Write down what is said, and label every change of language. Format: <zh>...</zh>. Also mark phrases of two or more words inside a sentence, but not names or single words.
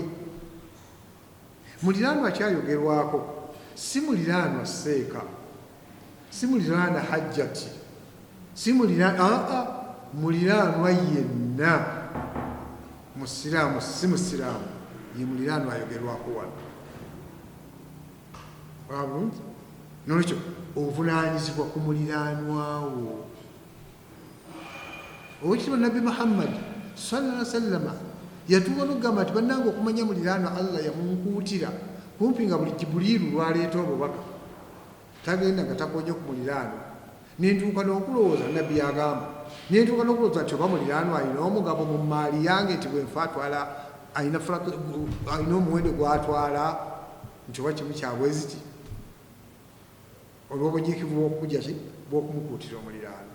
<lg>Muliraanwa kyayogerwako, si muliraanwa seeka, si muliraanwa hajjati, si muliraanwa yenna, musiraamu si musiraamu, ye muliraanwa ayogerwako wano. Wabulungi nolwekyo ovunaanyizibwa ku muliraanwawo. Owekitiibwa Nabbi Muhammad</lg> <ar>صلى الله عليه وسلم</ar> <lg>yatuuka n'okugamba nti bannange okumanya muliraanwa Allah yamunkuutira kumpi nga buli Jibuliiru lwaleeta obubaka tagenda nga takonye ku muliraanwa. Nentuuka n'okulowooza Nabbi agamba, nentuuka n'okulowooza nti oba muliraanwa alina omugabo mu maali yange nti bwe nfa atwala alina omuwendo gw'atwala nti oba kimu kyabwezi ki olw'obunyiikivu bw'okukuja ki bw'okumukuutira omuliraanwa.</lg>